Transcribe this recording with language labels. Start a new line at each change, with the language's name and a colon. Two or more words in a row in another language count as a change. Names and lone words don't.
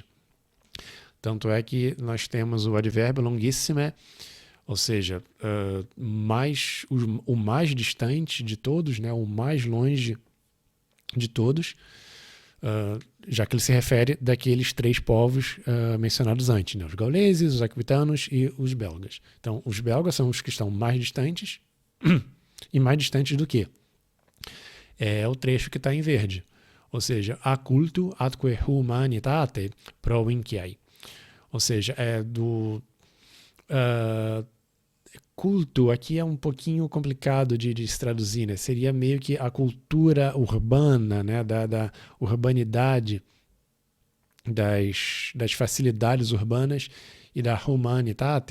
Portuguese: Tanto é que nós temos o advérbio longuissime, ou seja, o mais distante de todos, né, o mais longe de todos, já que ele se refere daqueles três povos mencionados antes, né, os gauleses, os aquitanos e os belgas. Então, os belgas são os que estão mais distantes, e mais distantes do que? É o trecho que está em verde, ou seja,
Latin: a cultu atque humanitate provinciae,
Portuguese: ou seja, culto aqui é um pouquinho complicado de se traduzir, né? Seria meio que a cultura urbana, né? da urbanidade, das facilidades urbanas e da humanitate.